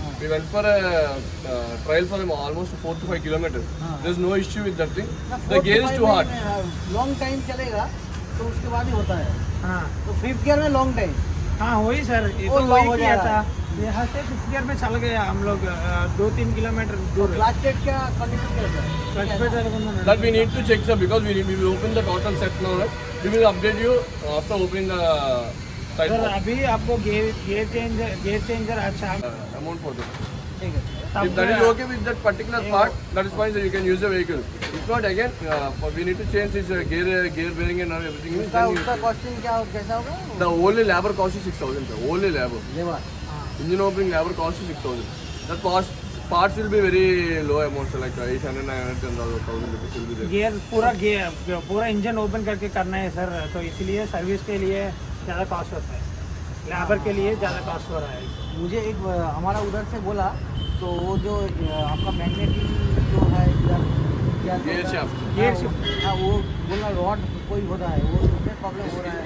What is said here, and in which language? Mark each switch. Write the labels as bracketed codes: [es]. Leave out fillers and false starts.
[en] We went for a trial for almost 4 to 5 kilometers. There's no issue with that thing. The gear is too hard. [hi] Long time चलेगा तो उसके बाद ही होता है। हाँ, तो 5th गियर में लॉन्ग टाइम। हाँ वही सर, ये तो वही किया था। यहाँ से 5th गियर में चल गया हम लोग 2-3 किलोमीटर दूर। क्लच प्लेट क्या कंडीशन कैसा है? [en] That we need to check, sir, because we will open the total set now. Right? We will update you after opening the side. [hi] Sir अभी आपको गेयर चेंजर अच्छा [en] amount for this. [hi] ठीक है। [en] If that is okay with that particular part, that is fine, so you can use the vehicle. If not, again, we need to change this gear bearing and everything. [hi] उसका costing क्या कैसा होगा? [en] The only labor cost is 6,000, sir. Only labor. Labour. Engine opening labor cost is 6,000. The cost parts will be very low amounts, like 800, 900, 10,000 rupees will be there. [hi] पूरा engine open करके करना है sir, तो इसलिए service के लिए ज़्यादा cost होता है, लेबर के लिए ज़्यादा कॉस्ट हो रहा है। मुझे एक हमारा उधर से बोला, तो वो जो आपका मैग्नेटिक जो है इधर गियर शाफ्ट गियर शिफ्ट हाँ वो बोला रॉड कोई होता है वो उसमें प्रॉब्लम हो रहा है